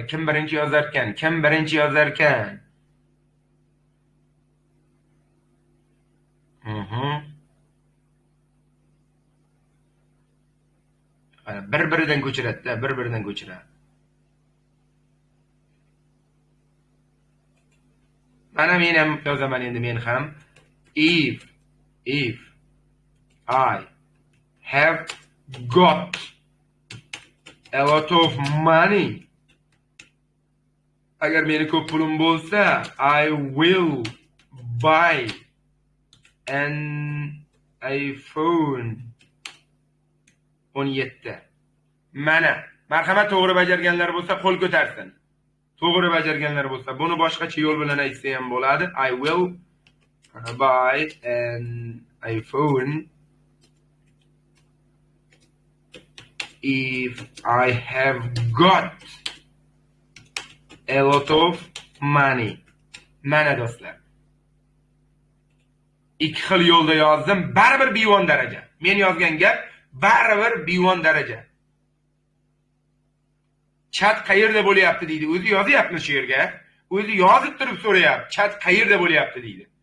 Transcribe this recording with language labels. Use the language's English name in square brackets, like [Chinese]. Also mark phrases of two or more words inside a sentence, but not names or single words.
[Uzbek] Kim birinchi yozarkan? Bir-biridan ko'chiradi. Mana men ham yozaman endi, men ham. [English] If I have got A lot of money. [Uzbek] Agar meni ko'p pulim bo'lsa, [English] I will buy an iPhone 17. [Uzbek] Mana, marhamat, to'g'ri bajarganlar bo'lsa qo'l ko'tarsin. To'g'ri bajarganlar bo'lsa, buni boshqacha yo'l bilan aytsa ham bo'ladi. [English] I will buy an iPhone if I have got a lot of money. [Uzbek] Mana do'stlar. Ikki xil yo'lda yozdim, baribir B1 daraja. Men yozgan gap baribir B1 daraja. Chat qayerda bo'lyapti deydi. O'zi yozyapmi shu yerga? O'zi yozib turib so'rayapti. Chat qayerda bo'lyapti deydi.